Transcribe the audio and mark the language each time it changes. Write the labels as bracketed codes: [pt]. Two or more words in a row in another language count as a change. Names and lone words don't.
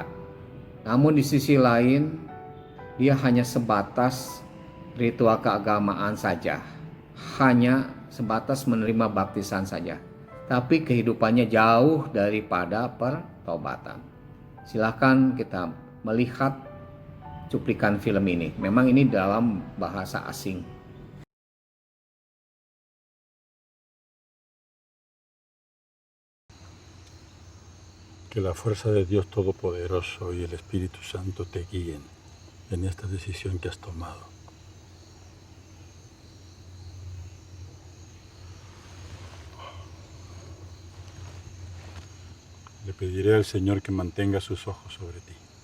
[id] Namun di sisi lain, dia hanya sebatas ritual keagamaan saja. Hanya sebatas menerima baptisan saja. Tapi kehidupannya jauh daripada pertobatan. Silahkan kita melihat cuplikan film ini. Memang ini dalam bahasa asing. [es] Que la fuerza de Dios Todopoderoso y el Espíritu Santo te guíen en esta decisión que has tomado. Le pediré al Señor que mantenga sus ojos sobre ti.